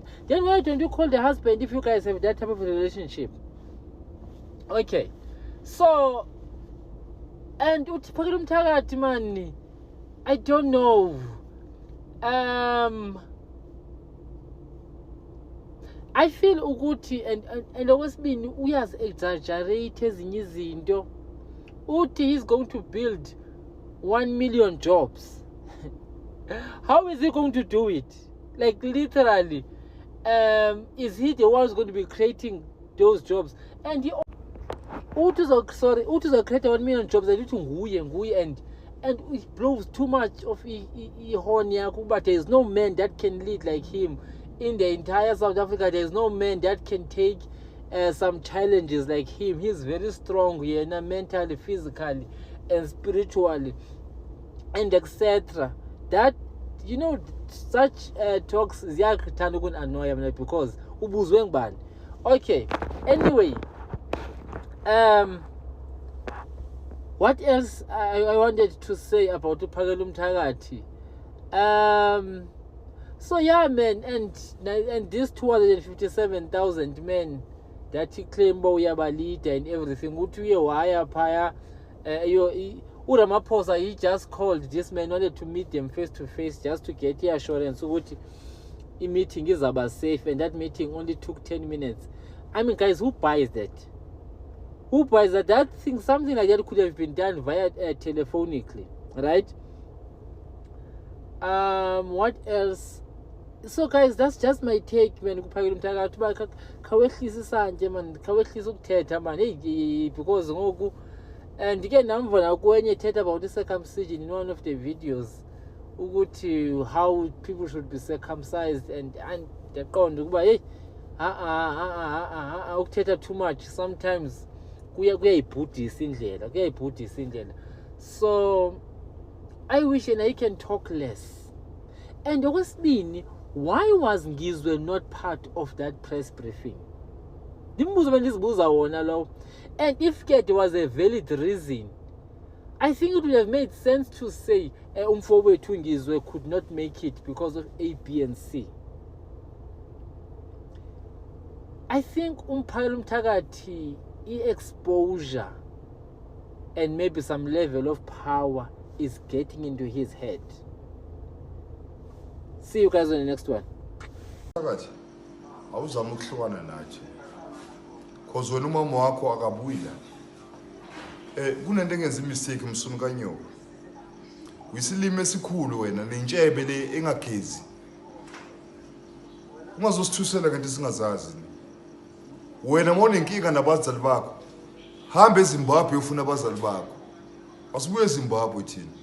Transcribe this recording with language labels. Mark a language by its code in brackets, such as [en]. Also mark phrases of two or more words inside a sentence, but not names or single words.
[en] Then why don't you call the husband if you guys have that type of relationship? Okay, so, and uthi phakela umthakathi man, I don't know, I feel ukuthi and [zu] okwesibini uyaz [en] exaggerate [zu] ezinye izinto. [en] Uthi he's going to build 1 million jobs. How is he going to do it? Like literally, is he the one who's going to be creating those jobs? And he uthi create 1 million jobs and nguye and it blows too much of [zu] ihorn yakho, [en] but there is no man that can lead like him in the entire South Africa. There is no man that can take some challenges like him. He's very strong here, mentally, physically, and spiritually, and etc. That, you know, such talks [zu] ziyakuthanda ukunannoya mina [en] because [zu] ubuzwe ngubani. [en] Okay, anyway, what else I wanted to say about uphakela umthakathi? So yeah, man, and these 257,000 men that he claimed uyaba leader and everything, [xh] uthi uye waya phaya, uRamaphosa, [en] he just called this man, wanted to meet them face to face just to get the assurance ukuthi meeting is about safe, and that meeting only took 10 minutes. I mean, guys, who buys that? Who buys that? That thing, something like that could have been done via telephonically, right? What else? So guys, that's just my take, man. [xh] Kuphakela umthakathi ba khawehlisa isanje [en] man, [xh] khawehlisa ukuthetha [en] man, hey, because ngoku and again [xh] namva kwenye thetha [en] about the circumcision in one of the videos ukuthi how people should be circumcised, and [xh] yaqonda ukuba [en] hey ukuthetha too much sometimes [xh] kuyayibhudisa indlela. [en] So I wish and I can talk less. And okwesibini, why was Ngizwe not part of that press briefing? And if there was a valid reason, I think it would have made sense to say Umfowethu Ngizwe could not make it because of A, B, and C. I think uMphakela Umthakathi exposure and maybe some level of power is getting into his head. See you guys on the next one. [zu] Phakathi awuzama ukuhlukana nathi because wena umama wakho akabuyila kunento engenza mistake Msunu kaNyoka uyisilime esikhulu wena nentshebe le engagezi ungazosithusela kanti singazazi wena monenkinga nabazali bakho hamba eZimbabwe ufuna abazali bakho asibuye eZimbabwe thina